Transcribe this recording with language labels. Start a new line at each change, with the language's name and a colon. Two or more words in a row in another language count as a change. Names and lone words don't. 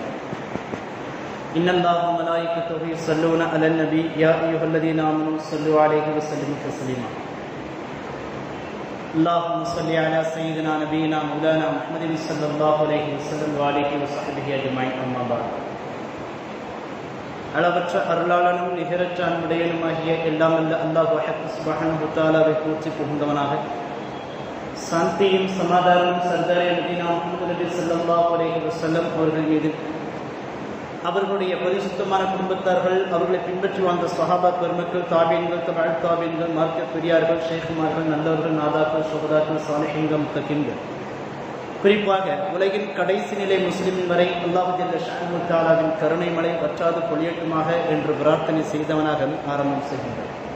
Arabic: إن الله وملائكته يصلون على النبي يا أيها الذين آمنوا صلوا عليه وسلموا تسليما. اللهم صل على سيدنا نبينا مولانا محمد صلى الله عليه وسلم وآله وصحبه أجمعين. أما بعد.
Tamil: அளவற்ற அருளாளனும் நிகரற்ற அன்புடையனுமாகிய எல்லாம் அல்ல அல்லாஹ்
Arabic: سبحانه وتعالى
Tamil: போற்றி புகழ்ந்தவனாக, சாந்தியும் சமாதானமும் சர்தாரே மதீனா முஹம்மது நபி
Arabic: صلى الله عليه وسلم
Tamil: அவர்கள் மீது, அவர்களுடைய பரிசுத்தமான குடும்பத்தார்கள், அவர்களை பின்பற்றி வாழ்ந்த சஹாபா பெருமக்கள், தாபீன்கள், தபஅத் தாபீன்கள், மார்க்க பெரியார்கள், ஷேகுமார்கள், நல்லவர்கள், நாதாக்கள், சுஹதாக்கள், சாலிஹீன்கள், முத்தகீன்கள், குறிப்பாக உலகின் கடைசி நிலை முஸ்லிமின் வரை அல்லாஹ்
Arabic: جل شأنه وتعالى
Tamil: கருணை மழை வற்றாது பொழியட்டுமாக என்று பிரார்த்தனை செய்தவனாக ஆரம்பம் செய்கின்றோம்.